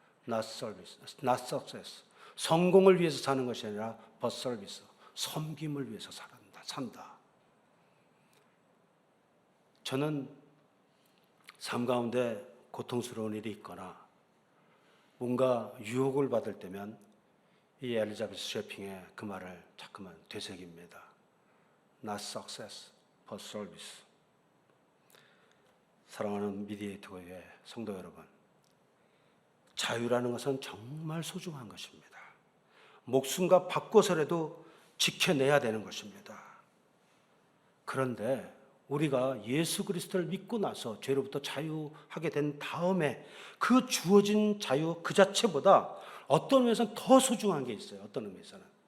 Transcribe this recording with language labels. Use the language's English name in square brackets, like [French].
[English] Not service, not success. [Korean] 성공을 위해서 사는 것이 아니라 [English] but service. [Korean] 섬김을 위해서 산다. 저는 삶 가운데 고통스러운 일이 있거나 뭔가 유혹을 받을 때면 이 엘리자베스 쇼핑의 그 말을 자꾸만 되새깁니다. [English] Not success, but service. [Korean] 사랑하는 미디에이터 교회 성도 여러분, 자유라는 것은 정말 소중한 것입니다. 목숨과 바꿔서라도 지켜내야 되는 것입니다. 그런데 우리가 예수 그리스도를 믿고 나서 죄로부터 자유하게 된 다음에 그 주어진 자유 그 자체보다 어떤 의미에서는 더 소중한 게 있어요. 어떤 의미에서는.